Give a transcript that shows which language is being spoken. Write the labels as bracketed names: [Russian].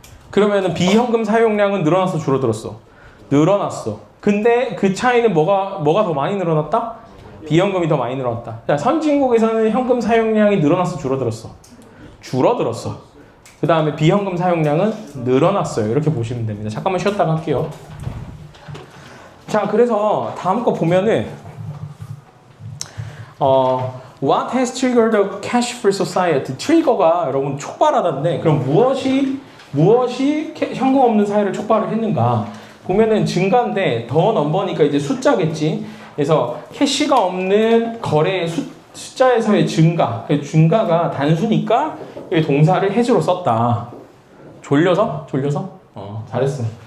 [Korean] 그러면은 비현금 사용량은 늘어났어 줄어들었어? 늘어났어. 근데 그 차이는 뭐가 더 많이 늘어났다? 비현금이 더 많이 늘어났다. 자, 선진국에서는 현금 사용량이 늘어났어 줄어들었어? 줄어들었어. 그 다음에 비현금 사용량은 늘어났어요. 이렇게 보시면 됩니다. 잠깐만 쉬었다가 할게요. 자, 그래서 다음 거 보면은 [English] What has triggered a cash-free society? [Korean] 트리거가 여러분 촉발하다인데 그럼 무엇이 현금 없는 사회를 촉발을 했는가? 보면은 증가인데 더 넘버니까 이제 숫자겠지. 그래서 캐시가 없는 거래의 숫자에서의 증가. 증가가 단수니까 이 동사를 has로 썼다. 졸려서? 잘했어.